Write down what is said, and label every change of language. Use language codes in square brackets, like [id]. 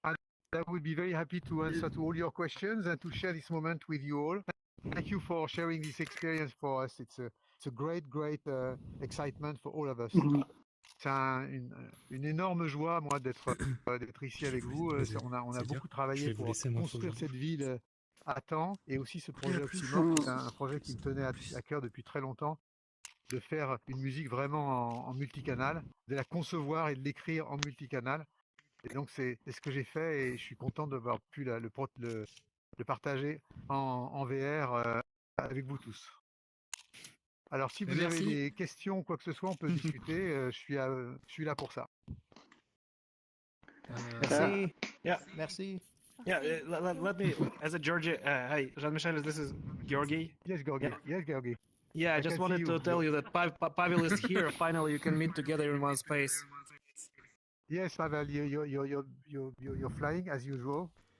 [en] And I would be very happy to answer to all your questions and to share this moment with you all. Thank you for sharing this experience for us. It's a great excitement for all of us. [fr] C'est une énorme joie, moi, d'être ici avec vous. On a beaucoup travaillé pour construire cette ville à temps, et aussi ce projet Oxymore, c'est un projet qui me tenait à cœur depuis très longtemps, de faire une musique vraiment en multicanal, de la concevoir et de l'écrire en multicanal. Et donc c'est ce que j'ai fait, et je suis content d'avoir pu le partager en VR avec vous tous. Alors si vous avez des questions, quoi que ce soit, on peut discuter, je suis là pour ça. Merci. Yeah, merci. [en] Yeah, let me, as a Georgie, hi, Jean-Michel, this is Georgi. Yes, Georgi. Yes, Georgi. Yeah, I just wanted to tell you that Pavel is here. Finally, you can meet together in one space. Yes, Pavel, you're flying as usual.